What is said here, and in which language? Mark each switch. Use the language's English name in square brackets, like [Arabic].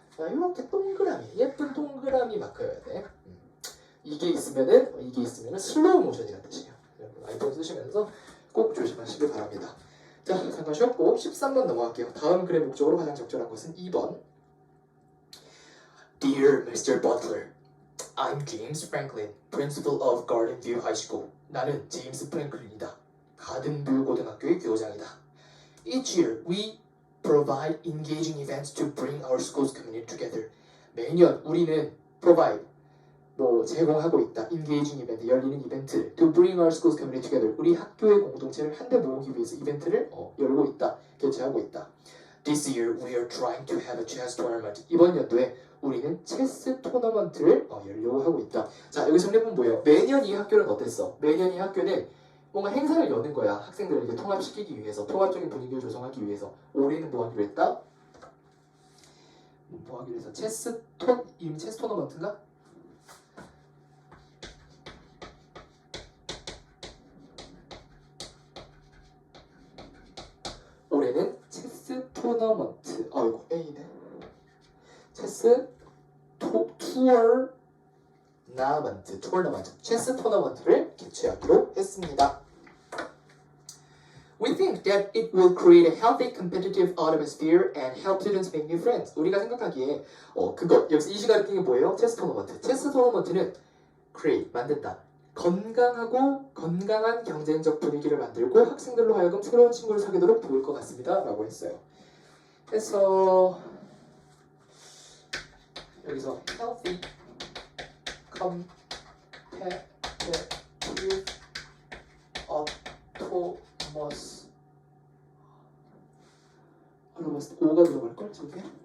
[Korean] 이렇게 동그라미, 예쁜 동그라미 마크여야 돼. 이게 있으면은 슬로우 모션이라는 뜻이에요. 여러분 아이폰 쓰시면서 꼭 조심하시길 바랍니다. 자, 잠깐 쉬었고 13번 넘어갈게요. 다음 글의 목적으로 가장 적절한 것은 2번. [English] Dear Mr. Butler, I'm James Franklin, principal of Garden View High School. [Korean] 나는 제임스 프랭클린이다. 가든뷰 고등학교의 교장이다. [English] Each year, we provide engaging events to bring our school's community together. [Korean] 매년 우리는 provide, 제공하고 있다. engaging event, 열리는 이벤트. [English] to bring our school's community together. [Korean] 우리 학교의 공동체를 한데 모으기 위해서 이벤트를 열고 있다. 개최하고 있다. [English] This year, we are trying to have a chess tournament. [Korean] 이번 연도에 우리는 체스 토너먼트를 열려고 하고 있다. 자, 여기 정리해보면 뭐예요? 매년 이 학교는 어땠어? 매년 이 학교는 뭔가 행사를 여는 거야. 학생들을 이렇게 통합시키기 위해서, 통합적인 분위기를 조성하기 위해서. 올해는 뭐 하기로 했다? 뭐 하기로 해서 이름이 체스 토너먼트인가? 올해는 체스 토너먼트. 이거 A네. 체스 토너먼트, 체스 토너먼트를 개최하기로 했습니다. [English] We think that it will create a healthy competitive atmosphere and help students make new friends. [Korean] 우리가 생각하기에 여기서 이 시간에 낀 게 뭐예요? 체스 토너먼트. 체스 토너먼트는 create, 만든다. 건강한 경쟁적 분위기를 만들고 학생들로 하여금 새로운 친구를 사귀도록 도울 것 같습니다. 라고 했어요. 그래서 여기서 healthy competitive autonomous O가 들어갈걸? 저게?